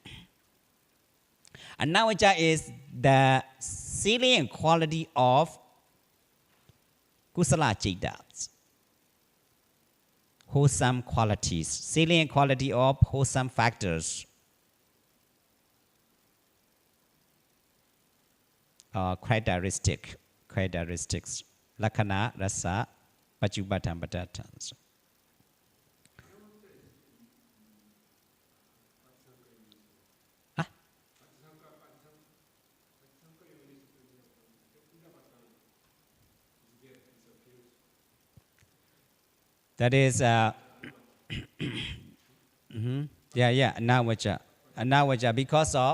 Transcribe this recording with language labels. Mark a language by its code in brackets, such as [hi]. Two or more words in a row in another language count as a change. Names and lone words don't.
[en] Anavaja is the salient quality of [pi] kusala citas, [en] wholesome qualities, salient quality of wholesome factors, characteristics, [pi] lakkhana, rasa, pachubatam, patatans. [en] That is, anavaja, because of